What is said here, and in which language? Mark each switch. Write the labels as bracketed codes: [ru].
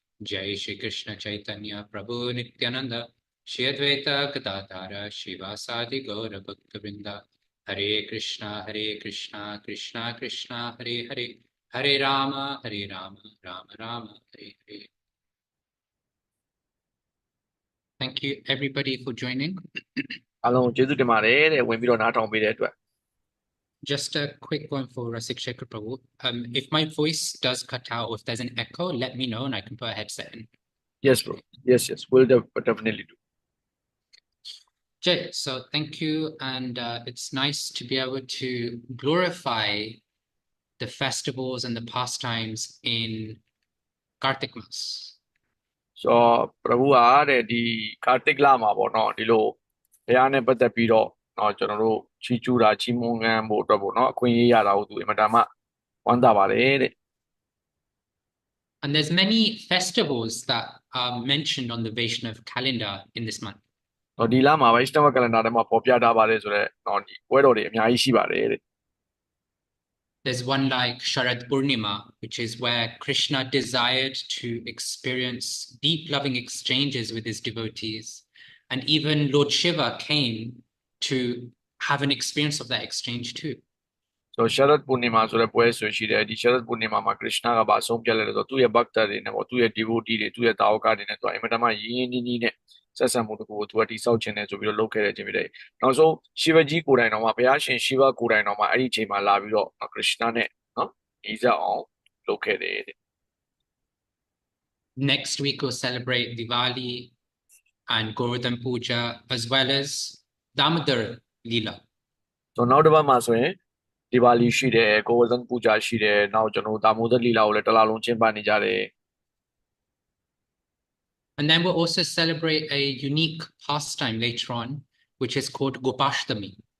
[sa] Jai Shri Krishna Chaitanya Prabhu Nityananda Shri Advaita Gadadhara Shivasadi Gaura Bhaktivinoda Hare Krishna Krishna Krishna Hare Hare Hare Rama Rama Rama Hare Hare. [en] Thank you everybody for joining. [my] အားလုံးကျေးဇူးတင်ပါတယ်တဲ့ဝင်ပြီးတော့နားထောင်ပေးတဲ့အတွက် [en] Just a quick one for Rasik Shekhar Prabhu. If my voice does cut out or if there's an echo, let me know and I can put a headset in. Yes bro yes we'll definitely do Jay, so thank you and it's nice to be able to glorify the festivals and the pastimes in Kartik Mas. [my] so Prabhu အားတဲ့ဒီ Kartik လမှာပေါ့နော်ဒီလိုဘုရားနဲ့ပတ်သက်ပြီးတော့ကျွန်တော်တို့ချီးကျူးတာချီးမွမ်းခံဖို့အတွက်ပေါ့နော်အခွင့်အရေးရတာကိုသူအင်မတန်မှဝမ်းသာပါတယ်တဲ့ [en] And there's many festivals that are mentioned on the Vaishnav calendar in this month. [my] ဒီလမှာ Vaishnava calendar ထဲမှာပေါ်ပြထားပါတယ်ဆိုတော့ဒီပွဲတော်တွေအများကြီးရှိပါတယ်တဲ့ [en] There's one like Sharad Purnima, which is where Krishna desired to experience deep loving exchanges with his devotees. And even Lord Shiva came to have an experience of that exchange too. [my] So Sharad Purnima ဆိုတဲ့ပွဲဆိုရှိတယ်ဒီ Sharad Purnima မှာ Krishna ကပါဆုံးဖြတ်လိုက်လို့သူ့ရဲ့ Bhakta တွေနဲ့ပေါ့သူ့ရဲ့ devotee တွေသူ့ရဲ့တာဝကတွေနဲ့သူအင်မတန်မှရင်းရင်းနှီးနှီးနဲ့ဆက်ဆံမှုတကူကိုသူကတိဆောက်ခြင်းနဲ့ဆိုပြီးတော့လုပ်ခဲ့တဲ့ခြင်းဖြစ်တယ်နောက်ဆုံး Shiva ကြီးကိုယ်တိုင်တော်မှာဘုရားရှင် Shiva ကိုယ်တိုင်တော်မှာအဲ့ဒီအချိန်မှာလာပြီးတော့ Krishna နဲ့နော်ညီစပ်အောင်လုပ်ခဲ့တယ်တဲ့ [en] Next week we'll celebrate Diwali and Govardhan Puja as well as Damodar Leela. [my] So နောက်တစ်ပတ်မှာဆိုရင် Diwali ရှိတယ် Govardhan Puja ရှိတယ်နောက်ကျွန်တော် Damodar Leela ကိုလည်းတစ်လလုံးကျင်းပနေကြတယ် [en] And then we'll also celebrate a unique pastime later on, which is called Gopashtami.